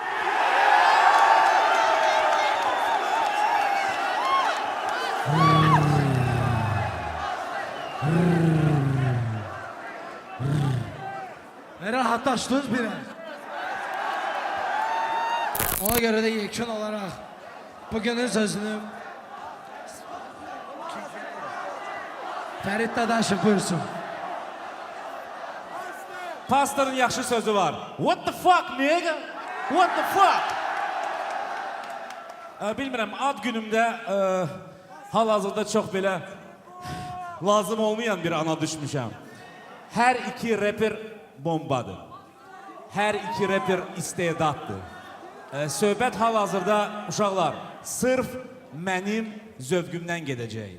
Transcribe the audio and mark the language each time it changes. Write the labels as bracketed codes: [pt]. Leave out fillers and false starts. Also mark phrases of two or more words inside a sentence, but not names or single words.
[az] Rahatlaşdınız biraz. [tr] Ona göre de yekun olarak bugünün sözünü Ferit Dadaşov buyursun. [az] Pastorun yaxşı sözü var. [en] What the fuck nigga? What the fuck? [az] Bilmirəm, ad günümdə hal-hazırda çox belə lazım olmayan bir ana düşmüşəm. Hər iki rapper bombadır. Hər iki rapper istedaddır. Söhbət hal-hazırda uşaqlar sırf mənim zövqümdən gedəcək.